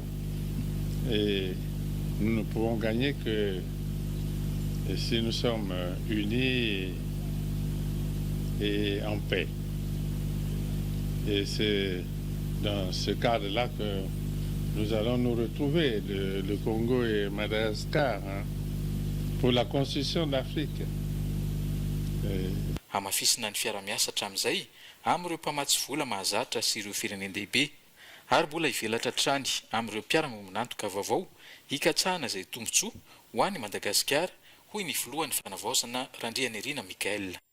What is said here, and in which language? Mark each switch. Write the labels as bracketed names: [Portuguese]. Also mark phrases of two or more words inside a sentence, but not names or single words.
[French] Et nous ne pouvons gagner que si nous sommes unis et en paix. Et c'est dans ce cadre-là que nous allons nous retrouver, le Congo et Madagascar, pour la construction de l'Afrique. [Malagasy] Hamafisina ny fiaramiasa hatramin'izay amin'ireo mpamatsy vola mahazatra sy ireo firenendehibe ary mbola hivelatra trany amin'ireo mpiara-monantoka vaovao hikatsahana izay tombotsoa ho an'ny Madagasikara hoy ny filohan'ny fanavaozana Randrianirina Mikael.